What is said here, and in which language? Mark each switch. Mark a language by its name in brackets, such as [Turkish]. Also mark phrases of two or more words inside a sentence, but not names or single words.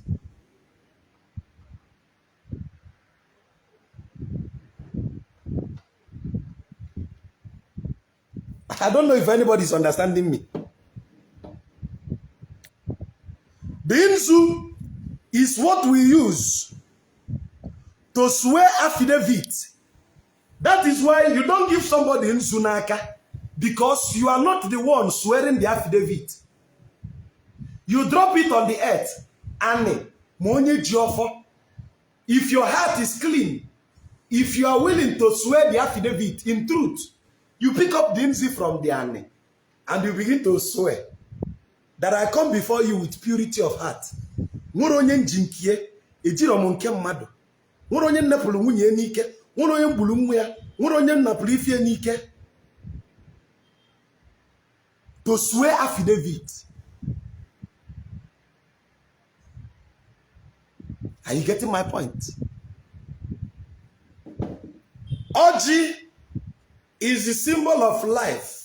[English] I don't know if anybody is understanding me. The nzu is what we use to swear affidavit. That is why you don't give somebody [Igbo] nzu n'aka, [English] because you are not the one swearing the affidavit. You drop it on the earth. Anne, [Igbo] monye jiofo. [English] If your heart is clean, if you are willing to swear the affidavit in truth, you pick up the nzu from the Anne and you begin to swear that I come before you with purity of heart. [Igbo] Nwere onye njinkie, ejiro m nke mmadụ. Nwere onye nnapụrụ nwunye n'ike, nwere onye mbulu nwa ya, nwere onye nnapụrụ ifie n'ike. [English] To swear affidavit. Are you getting my point? Oji is the symbol of life.